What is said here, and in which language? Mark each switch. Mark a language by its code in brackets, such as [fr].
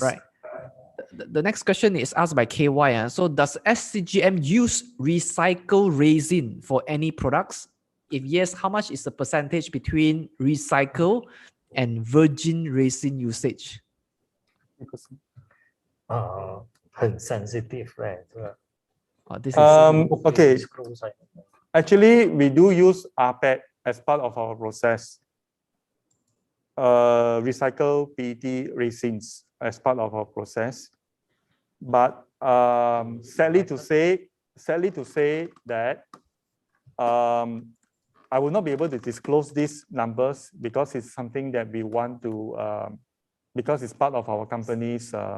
[en] Right. The next question is asked by KY. So does SCGM use recycled resin for any products? If yes, how much is the percentage between recycled and virgin resin usage? [zh] 很 sensitive 嘞，这个。 [en] This is Okay. Actually, we do use rPET as part of our process. Recycle PET resins as part of our process. But sadly to say that I will not be able to disclose these numbers because it's something that we want to, because it's part of our company's.